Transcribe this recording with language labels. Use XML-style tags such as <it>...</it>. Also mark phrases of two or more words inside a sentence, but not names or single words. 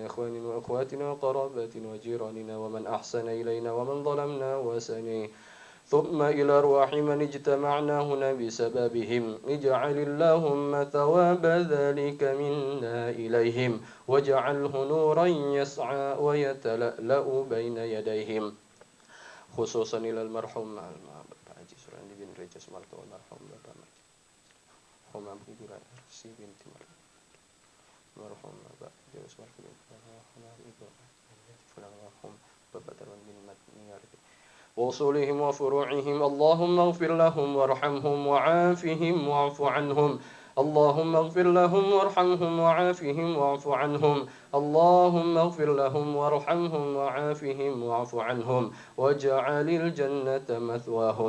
<ar>إخواننا وأخواتنا وقراباتنا وجيراننا ومن أحسن إلينا ومن ظلمنا وسنيه ثم إلى أرواح من اجتمعنا هنا بسببهم اجعل اللهم ثواب ذلك منا إليهم واجعله نورا يسعى ويتلألأ بين يديهم خصوصا إلى المرحوم Bapak Haji Surandi bin Reja Sumarto والمرحوم Bapak Homam Ibu Rasi binti Marhum Bapak Jawa Sumarto bin Ibu Marhum Bapak Darwan bin Matniyarti وصولهم وفروعهم اللهم اغفر لهم وارحمهم وعافهم واعف عنهم اللهم اغفر لهم وارحمهم وعافهم واعف عنهم اللهم اغفر لهم وارحمهم وعافهم واعف عنهم واجعل الجنة مثواهم</ar>